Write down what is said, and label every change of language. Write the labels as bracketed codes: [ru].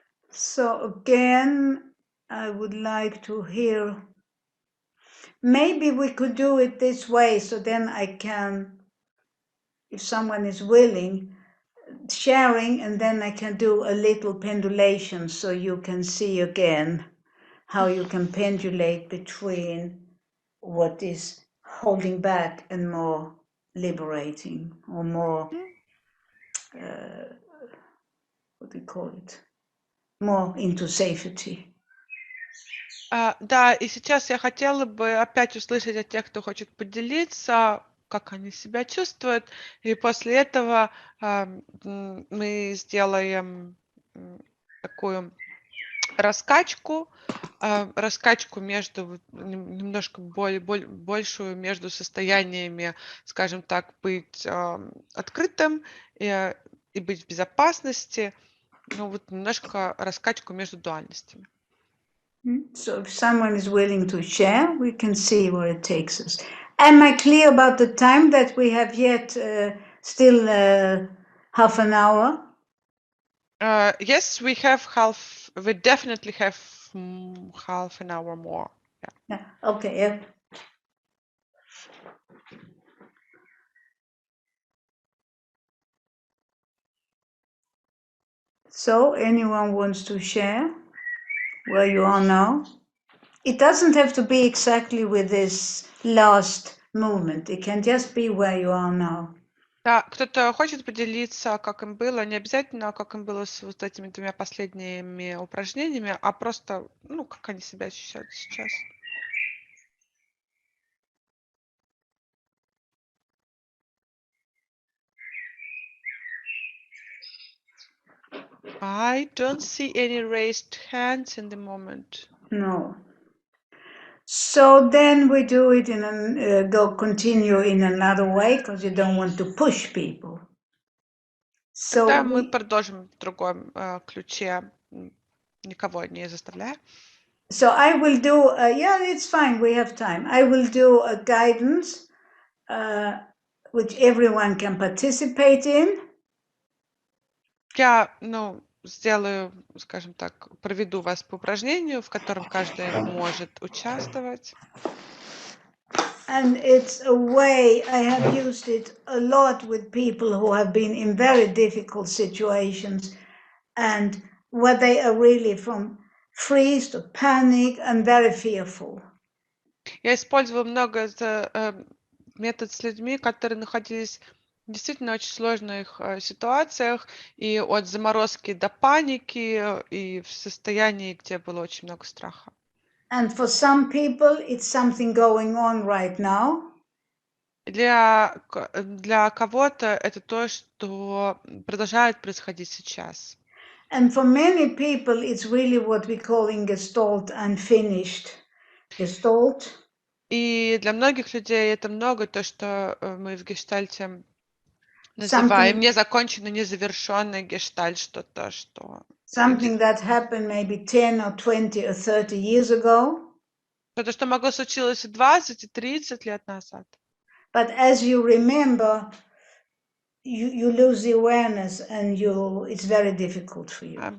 [en] So again, I would like to hear, maybe we could do it this way, so then I can, if someone is willing, sharing, and then I can do a little pendulation so you can see again how you can pendulate between what is holding back and more liberating, or more, what do you call it? More into safety. [ru] Да, и сейчас я хотела бы опять услышать от тех, кто хочет поделиться, как они себя чувствуют, и после этого мы сделаем такую раскачку между, немножко большую между состояниями, скажем так, быть открытым и быть в безопасности, ну вот немножко раскачку между дуальностями. [en] So if someone is willing to share, we can see where it takes us. Am I clear about the time that we have yet still half an hour? Yes, we definitely have half an hour more. Yeah. Okay. Yeah. So anyone wants to share where you are now? It doesn't have to be exactly with this last movement. It can just be where you are now. [ru] Да, кто-то хочет поделиться, как им было, не обязательно, как им было с вот этими 2 последними упражнениями, а просто, ну, как они себя ощущают сейчас. [en] I don't see any raised hands in the moment. No. So then we do it continue in another way because you don't want to push people. [ru] Тогда [en] So [ru] мы продолжим в другом ключе, никого не заставляя. [en] So I will do, yeah, it's fine, we have time. I will do a guidance which everyone can participate in. [ru] Я, сделаю, скажем так, проведу вас по упражнению, в котором каждый может участвовать. [en] And it's a way, I have used it a lot with people who have been in very difficult situations and where they are really from freeze to panic and very fearful. [ru] Я использовала много метод с людьми, которые находились в действительно очень сложных ситуациях, и от заморозки до паники, и в состоянии, где было очень много страха. [en] And for some people, it's something going on right now. [ru] Для кого-то это то, что продолжает происходить сейчас. [en] And for many people, it's really what we call in Gestalt unfinished. Gestalt. [ru] И для многих людей это много то, что мы в гештальте называем незаконченный, незавершенный гештальт, что-то, что... [en] Something that happened maybe 10 or 20 or 30 years ago. [ru] Что-то, что могло случилось 20 и 30 лет назад. [en] But as you remember, you lose the awareness and it's very difficult for you.